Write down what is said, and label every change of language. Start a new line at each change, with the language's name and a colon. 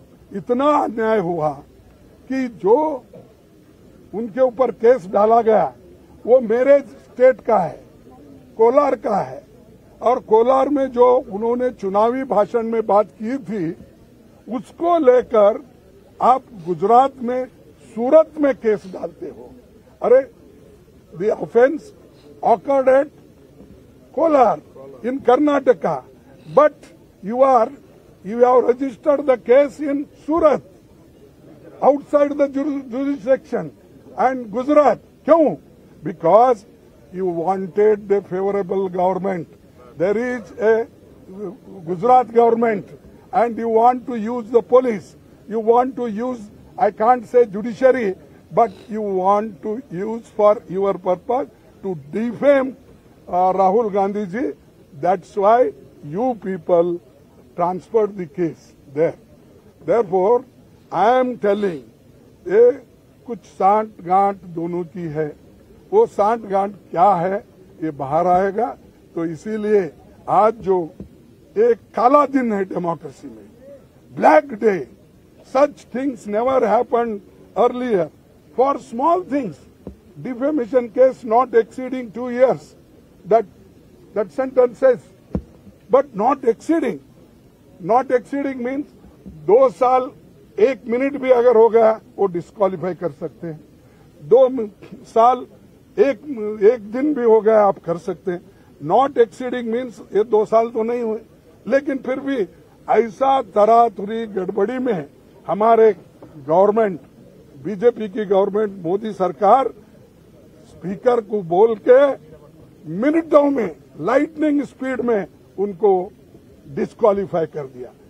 Hindi: इतना अन्याय हुआ कि जो उनके ऊपर केस डाला गया वो मेरे स्टेट का है, कोलार का है। और कोलार में जो उन्होंने चुनावी भाषण में बात की थी उसको लेकर आप गुजरात में सूरत में केस डालते हो।
English: अरे the offence occurred at Kolar in Karnataka, but you have registered the case in Surat, outside the jurisdiction, and Gujarat.
Hindi: क्यों?
English: Because you wanted the favorable government. There is a Gujarat government, and you want to use the police. You want to use, I can't say judiciary, but you want to use for your purpose to defame Rahul Gandhi ji. That's why you people transferred the case there. Therefore, I am telling,
Hindi: ये कुछ सांठ गांठ दोनों की है। वो सांठ गांठ क्या है ये बाहर आएगा। तो इसीलिए आज जो एक काला दिन है डेमोक्रेसी में, black day,
English: such things never happened earlier. For small things, defamation case not exceeding 2 years, that sentence says, but not exceeding. Not exceeding means
Hindi: 2 साल 1 मिनट भी अगर हो गया वो डिस्क्वालीफाई कर सकते हैं। 2 साल 1 दिन भी हो गया आप कर सकते हैं।
English: not exceeding means
Hindi: ये 2 साल तो नहीं हुए, लेकिन फिर भी ऐसा तरातुरी गड़बड़ी में हमारे गवर्नमेंट, बीजेपी की गवर्नमेंट, मोदी सरकार स्पीकर को बोल के मिनटों में, लाइटनिंग स्पीड में उनको डिस्क्वालीफाई कर दिया।